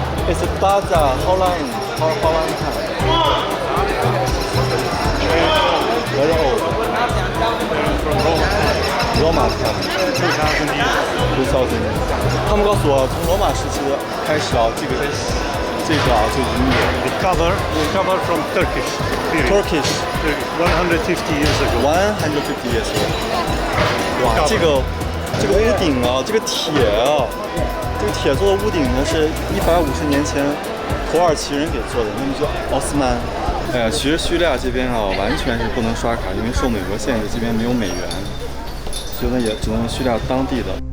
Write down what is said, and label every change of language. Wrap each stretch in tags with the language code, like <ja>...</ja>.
<en>It's Baza, how long time? Very old. Roma time.</en> <zh>2000 年。他们告诉我，从罗马时期开始啊，这个啊就已经有。</zh> <en>Recover from Turkish period. Turkish 150 years ago. 150 years ago.</en> <zh>哇，这个屋顶啊，这个铁啊，这个铁做的屋顶呢，是150年前土耳其人给做的，那么叫奥斯曼。哎呀，其实叙利亚这边啊，完全是不能刷卡，因为受美国限制，这边没有美元，所以呢也只能用叙利亚当地的。</zh>